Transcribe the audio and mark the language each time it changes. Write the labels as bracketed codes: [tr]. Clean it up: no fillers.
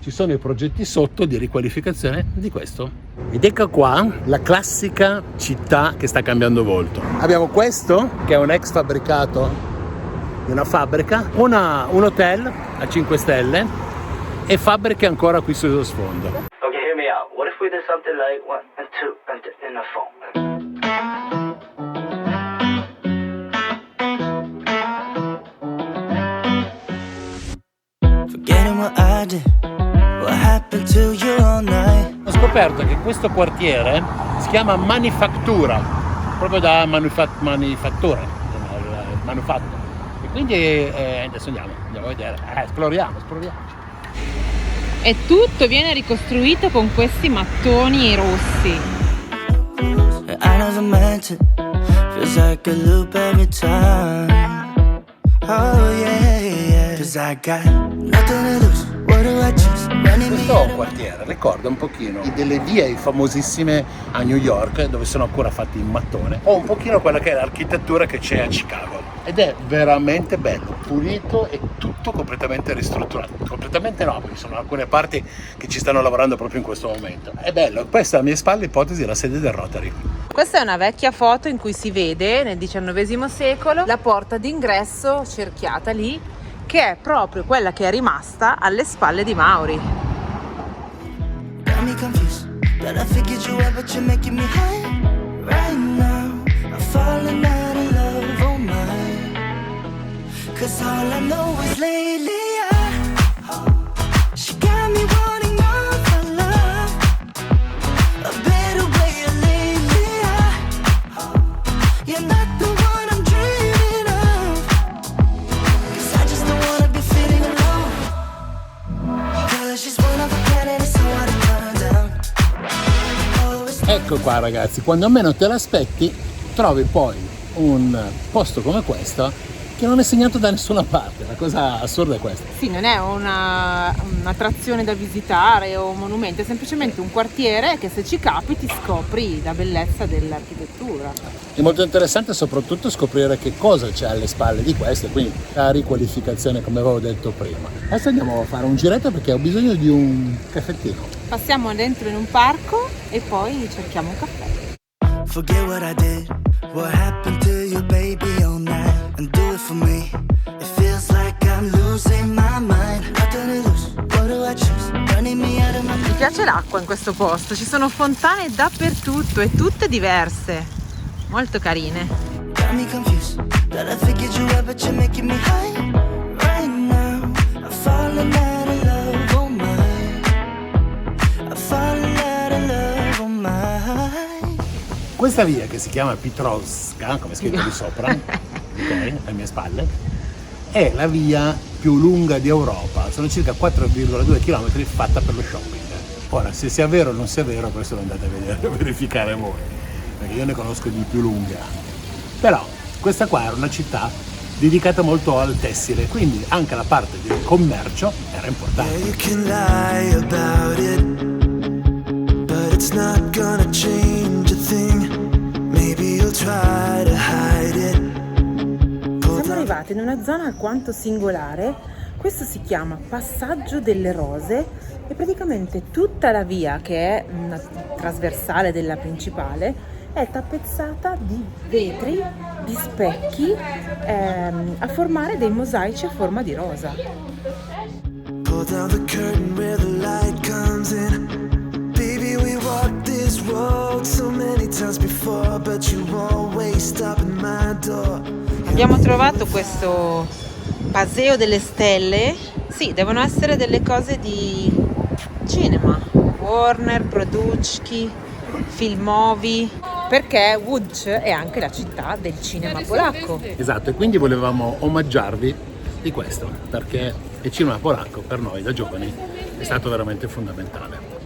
[it] Ci sono i progetti sotto di riqualificazione di questo. Ed ecco qua la classica città che sta cambiando volto. Abbiamo questo che è un ex fabbricato di una fabbrica, un hotel a 5 stelle e fabbriche ancora qui sullo sfondo. [en] Okay, hear me out. What if we did something like 1 and 2 and in the phone? Forgetting what I did, what happened to you all night. [it] Ho scoperto che questo quartiere si chiama Manifattura, proprio da manifattura, manufatto. E quindi adesso andiamo a vedere, esploriamo. E tutto viene ricostruito con questi mattoni rossi. [en] never meant it. Feels like a loop every time. Oh yeah, yeah. 'Cause I got nothing to lose. What do I choose? [it] Questo quartiere ricorda un pochino delle vie famosissime a New York, dove sono ancora fatti in mattone, o un pochino quella che è l'architettura che c'è a Chicago. Ed è veramente bello, pulito e tutto completamente ristrutturato. Completamente no, perché sono alcune parti che ci stanno lavorando proprio in questo momento. È bello. Questa alle mie spalle, ipotesi, è la sede del Rotary. Questa è una vecchia foto in cui si vede nel XIX secolo la porta d'ingresso cerchiata lì, che è proprio quella che è rimasta alle spalle di Mauri. [en] Got me confused, but I figured you out, but you're making me high. Right now, I'm falling out of love, oh my. 'Cause all I know is lately she got me wanting more for love. A better way of lately you're not the one I'm dreaming of. 'Cause I just don't wanna be feeling alone. 'Cause she's one of a kind and it's so hard to turn down. [it] Ecco qua ragazzi, quando meno te l'aspetti trovi poi un posto come questo che non è segnato da nessuna parte. La cosa assurda è questa. Sì, non è un'attrazione da visitare o un monumento, è semplicemente un quartiere che se ci capiti scopri la bellezza dell'architettura. È molto interessante soprattutto scoprire che cosa c'è alle spalle di questo, quindi la riqualificazione come avevo detto prima. Adesso andiamo a fare un giretto perché ho bisogno di un caffettino. Passiamo dentro in un parco e poi cerchiamo un caffè. [en] Forget what I did, what happened to you baby all night, and do it for me. It feels like I'm losing my mind. Nothing to lose, what do I choose? Running me out of my. [it] Mi piace l'acqua in questo posto, ci sono fontane dappertutto e tutte diverse, molto carine. [en] Got me confused, that I figured you out, but you're making me high. Right now, I'm falling out of love, oh my. I'm falling out of love, oh my. [it] Questa via che si chiama Petrovska, come è scritto di sopra, ok, alle mie spalle, è la via più lunga di Europa, sono circa 4,2 km fatta per lo shopping. Ora, se sia vero o non sia vero, questo lo andate a vedere, a verificare voi, perché io ne conosco di più lunghe. Però questa qua era una città dedicata molto al tessile, quindi anche la parte del commercio era importante. [en] Yeah, you can lie about it, but it's not gonna change a thing. Maybe you'll try to hide it. [it] Siamo arrivati in una zona alquanto singolare. Questo si chiama Passaggio delle Rose e praticamente tutta la via, che è una trasversale della principale, è tappezzata di vetri, di specchi a formare dei mosaici a forma di rosa. [en] Pull down the curtain where the light comes in. Baby, we walked this road so many times before, but you always stop at my door. [it] Abbiamo trovato questo Paseo delle Stelle. Sì, devono essere delle cose di cinema, Warner, Produczki, Filmovi, perché Łódź è anche la città del cinema polacco. Esatto, e quindi volevamo omaggiarvi di questo, perché il cinema polacco per noi da giovani è stato veramente fondamentale.